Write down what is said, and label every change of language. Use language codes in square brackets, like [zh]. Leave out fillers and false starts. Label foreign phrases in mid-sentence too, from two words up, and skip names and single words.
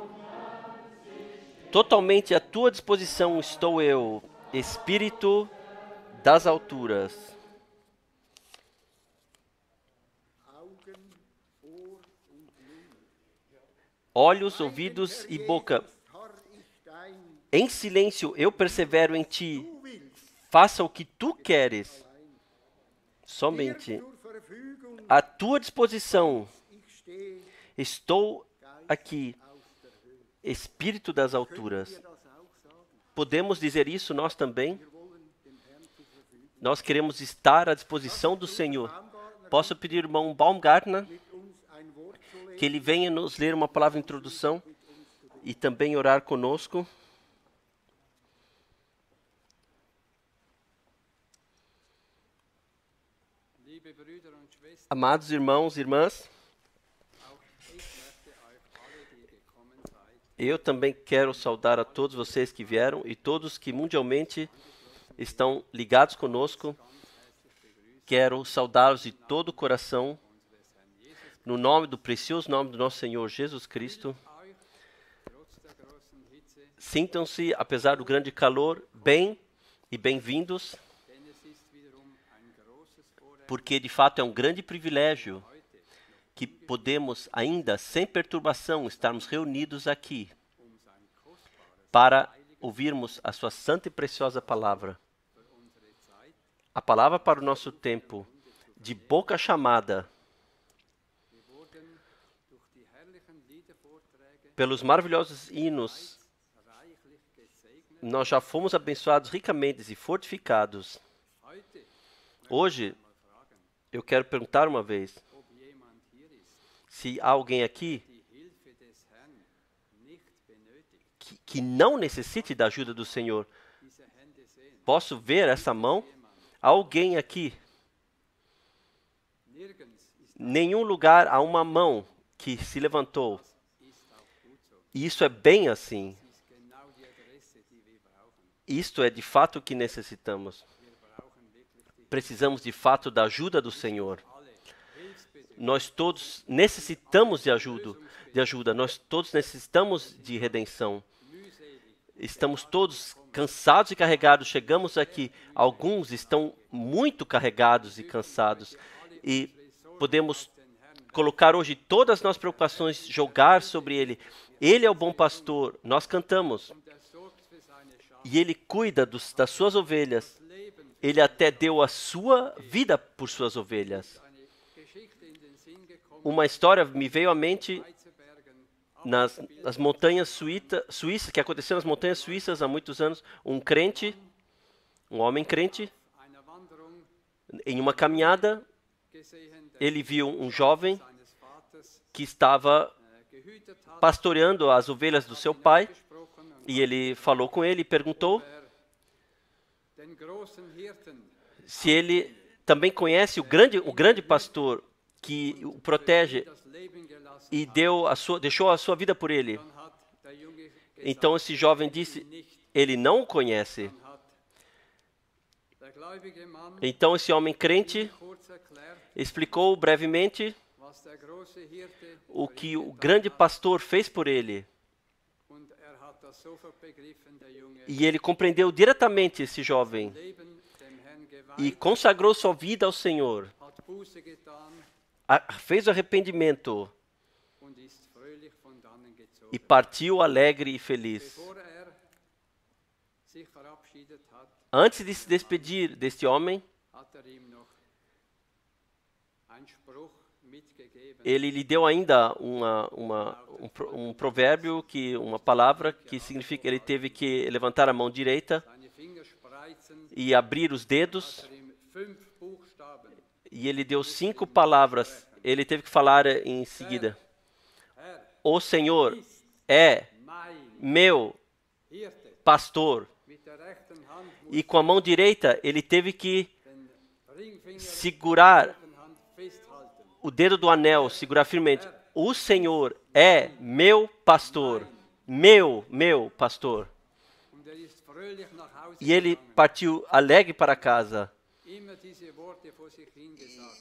[pt] Totalmente à tua disposição estou eu, Espírito das alturas. [de] Augen, Ohr und Mund. [pt] Olhos, ouvidos e boca. [de] Harr ich dein, [pt] Em silêncio eu persevero em ti. [de] du willst, [pt] Faça o que tu queres. Somente [de] zur Verfügung [pt] à tua disposição [de] ich stehe, [pt] estou aqui, [de] aus der Höhe. [pt] Espírito das alturas. [de] Wir das auch sagen. [pt] Podemos dizer isso nós também? [de] Wir wollen dem Herrn zur Verfügung. [pt] Nós queremos estar à disposição do Senhor. Posso pedir ao irmão Baumgartner [de] Mit uns ein Wort zu lesen. [pt] que ele venha nos ler uma palavra de introdução e também orar conosco. [de] Liebe Brüder und Schwestern, [pt] Amados irmãos e irmãs, [de] auch ich möchte euch alle, die gekommen seid, [pt] eu também quero saudar a todos vocês que vieram e todos que mundialmente estão ligados conosco. Quero saudá-los de todo o coração, no nome do precioso nome do nosso Senhor Jesus Cristo. [de] euch trotz der großen Hitze, [pt] Sintam-se, apesar do grande calor, bem e bem-vindos, [de] denn es ist wiederum ein großes Vorrecht, [pt] porque de fato é um grande privilégio que podemos ainda, sem perturbação, estarmos reunidos aqui [de] sein kostbares [pt] para ouvirmos a sua santa e preciosa palavra. [de] für unsere Zeit. [pt] A palavra para o nosso tempo, de boca chamada, [de] Wir wurden durch die herrlichen Liedervorträge [pt] pelos maravilhosos hinos, [de] reichlich gesegnet. [pt] nós já fomos abençoados ricamente e fortificados. [de] Heute [pt] Hoje, [de] mal fragen, [pt] eu quero perguntar uma vez, [de] ob jemand hier ist, [pt] se há alguém aqui [de] die Hilfe des Herrn nicht benötigt. [pt] que não necessite da ajuda do Senhor. [de] Diese Hände sehen. [pt] Posso ver essa mão? Há alguém aqui? [de] Nirgends ist [pt] Nenhum lugar há uma mão que se levantou. [de] auch gut so. [pt] E isso é bem assim. [de] Das ist genau die Adresse, die wir brauchen. [pt] Isto é de fato o que necessitamos. [de] Wir brauchen wirklich die [pt] Precisamos de fato da ajuda do Senhor. [de] alle Hilfsbedürftigen. [pt] Nós todos necessitamos de ajuda. Nós todos necessitamos de redenção. [de] Mühselig, [pt] Estamos todos cansados e carregados. Chegamos aqui. Alguns estão muito carregados e cansados. E podemos colocar hoje todas as nossas preocupações, jogar sobre Ele. Ele é o bom pastor. Nós cantamos. [de] und er sorgt für seine Schafe. [pt] E Ele cuida das suas ovelhas. [de] Leben [pt] Ele até deu a sua vida por suas ovelhas. [de] eine Geschichte in den Sinn gekommen. [pt] Uma história me veio à mente [de] Schweizerbergen, [pt] nas montanhas suíças, que aconteceu nas montanhas suíças há muitos anos. Um crente, um homem crente, [de] einer Wanderung [pt] em uma caminhada, [de] gesehen, der [pt] ele viu um jovem [de] seines Vaters [pt] que estava [de] gehütet hat, [pt] pastoreando as ovelhas do seu pai, [de] gesprochen und [pt] e ele falou com ele e perguntou [de] den großen Hirten [pt] se ele também conhece o grande pastor que o protege [de] das Leben gelassen. [pt] e deixou a sua vida por ele. [de] Dann hat der Junge gesagt, [pt] Então esse jovem disse, ele não o conhece. [de] dann hat der gläubige Mann [pt] Então esse homem crente [de] kurz erklärt, [pt] explicou brevemente [de] was der große Hirte [pt] o que o grande pastor fez por ele. [de] und hat das sofort begriffen, der Junge, [pt] E ele compreendeu diretamente esse jovem [de] Leben dem Herrn geweiht, [pt] e consagrou sua vida ao Senhor. [de] hat Buße getan [pt] Fez o arrependimento [de] und ist fröhlich von dannen gezogen. [pt] e partiu alegre e feliz. [de] Bevor sich verabschiedet hat, [pt] Antes de se despedir deste homem, [de] hat ihm noch einen Spruch mitgegeben. [pt] ele lhe deu ainda um provérbio, uma palavra que significa ele teve que levantar a mão direita [de] Seine Finger spreizen, [pt] e abrir os dedos, [de] ihm 5 Buchstaben. [pt] e ele deu 5 palavras. Ele teve que falar em seguida. [de] Herr, [pt] O Senhor é [de] mein [pt] meu [de] Hirte. [pt] pastor. [de] Mit der rechten Hand muss [pt] E com a mão direita ele teve que [de] den Ringfinger [pt] segurar [de] der rechten Hand festhalten. [pt] o dedo do anel, segurar firmemente. O Senhor é meu pastor. Meu pastor. [de] Und ist fröhlich nach Hause [pt] E ele [de] gegangen. [pt] partiu alegre para casa. [de] Immer diese Worte vor sich hingesagt.